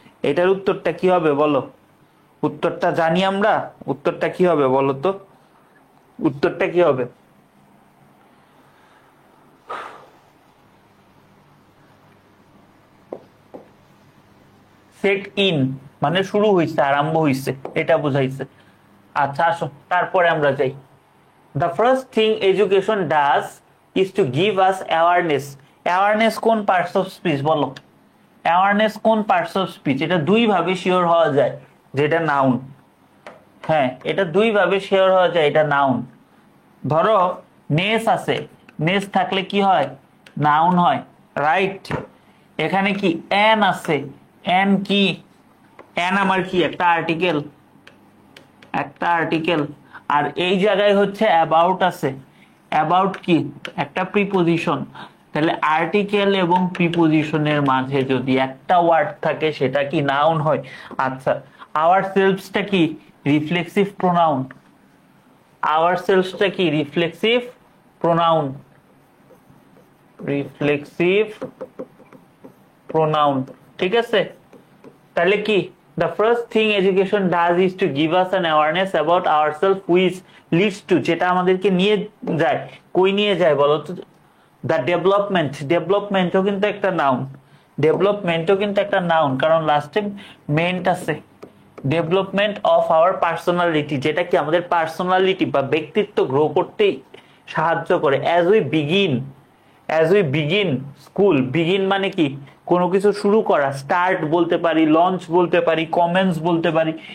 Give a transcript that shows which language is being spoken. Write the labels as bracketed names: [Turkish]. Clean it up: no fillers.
[Bangla] এটার উত্তরটা কি হবে বলো? উত্তরটা জানি আমরা, উত্তরটা কি হবে বলো তো? উত্তরটা কি হবে? সেট ইন মানে শুরু হইছে, আরম্ভ হইছে, এটা বুঝাইছে। আচ্ছা আসো তারপরে আমরা যাই। [English] The first thing education does is to give us awareness. [Bangla] Awareness কোন পার্টস অফ স্পিচ বলো? অ্যাওয়ারনেস কোন পার্টস অফ স্পিচ? এটা দুই ভাবে শিওর হওয়া যায় যেটা নাউন। হ্যাঁ, এটা দুই ভাবে শিওর হওয়া যায়, এটা নাউন। ধরো নেস আছে, নেস থাকলে কি হয়? নাউন হয়, রাইট। এখানে কি এন আছে, এন কি? এন আমার কি একটা আর্টিকেল, একটা আর্টিকেল। আর এই জায়গায় হচ্ছে অ্যাবাউট আছে, অ্যাবাউট কি একটা প্রিপোজিশন। তাহলে আর্টিকেল এবং প্রিপোজিশনের মাঝে যদি একটা ওয়ার্ড থাকে সেটা কি নাউন হয়। আচ্ছা, আওয়ার সেলফসটা কি রিফ্লেক্সিভ প্রোনাউন, আওয়ার সেলফসটা কি রিফ্লেক্সিভ প্রোনাউন, রিফ্লেক্সিভ প্রোনাউন। ঠিক আছে, তাহলে কি [English] the first thing education does is to give us an awareness about ourselves which leads to, [Bangla] যেটা আমাদেরকে নিয়ে যায়, কই নিয়ে যায় বলো তো? the development, ডেভেলপমেন্টও কিন্তু একটা নাউন, ডেভেলপমেন্টও কিন্তু একটা নাউন, কারণ লাস্টে মেন্ট আছে। [English] development of our personality, [Bangla] যেটা কি আমাদের পার্সোনালিটি বা ব্যক্তিত্ব গ্রো করতেই সাহায্য করে। [English] as we begin school, [Bangla] begin মানে কি কোনো কিছু শুরু করা, স্টার্ট বলতে পারি, লঞ্চ বলতে পারি, কমেন্স বলতে পারি।